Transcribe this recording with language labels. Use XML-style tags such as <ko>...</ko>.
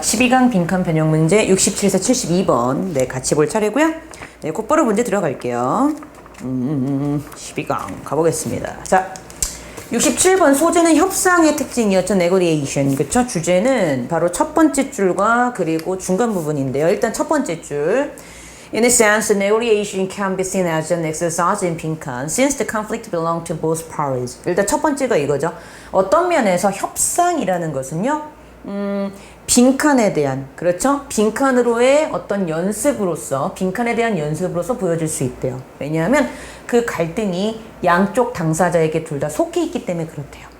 <ko>12강 빈칸 변형 문제 67에서 72번 같이 볼 차례고요. 곧바로 문제 들어갈게요. 12강 가보겠습니다. 자, 67번 소재는 협상의 특징이었죠. negotiation. 그쵸? 주제는 바로 첫 번째 줄과 그리고 중간 부분인데요. 일단 첫 번째 줄.</ko> <en>In a sense, negotiation can be seen as an exercise in 빈칸 since the conflict belongs to both parties.</en> <ko>일단 첫 번째가 이거죠. 어떤 면에서 협상이라는 것은요. 빈칸에 대한, 그렇죠? 빈칸으로의 어떤 연습으로서, 빈칸에 대한 연습으로서 보여질 수 있대요. 왜냐하면 그 갈등이 양쪽 당사자에게 둘 다 속해 있기 때문에 그렇대요.</ko>